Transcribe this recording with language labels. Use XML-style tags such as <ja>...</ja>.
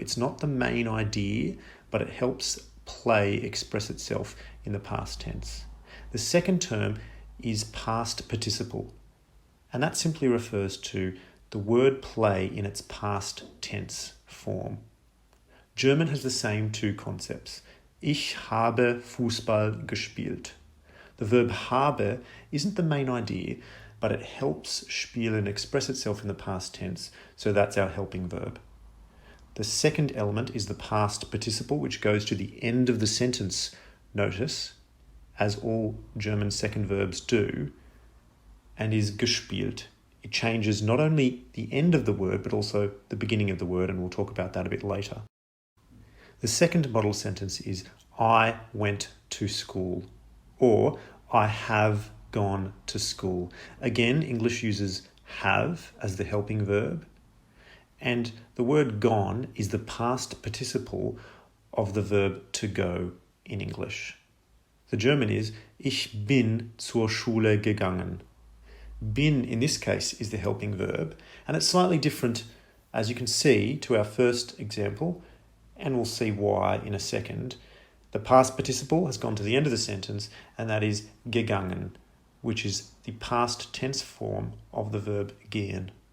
<en>It's not the main idea, but it helps play express itself in the past tense. The second term is past participle, and that simply refers to the word play in its past tense form. German has the same 2 concepts.</en> <de>Ich habe Fußball gespielt.</de> <en>The verb habe isn't the main idea, but it helps spielen express itself in the past tense, so that's our helping verb. The second element is the past participle, which goes to the end of the sentence, notice, as all German second verbs do, and is gespielt. It changes not only the end of the word, but also the beginning of the word, and we'll talk about that a bit later. The second model sentence is, I went to school, or I have gone to school. Again, English uses have as the helping verb, and the word gone is the past participle of the verb to go in English. The German is,</en> <de>ich bin zur Schule gegangen.</de> <en>Bin, in this case, is the helping verb, and it's slightly different, as you can see, to our first example, and we'll see why in a second. The past participle has gone to the end of the sentence, and that is gegangen, which is the past tense form of the verb gehen.</en>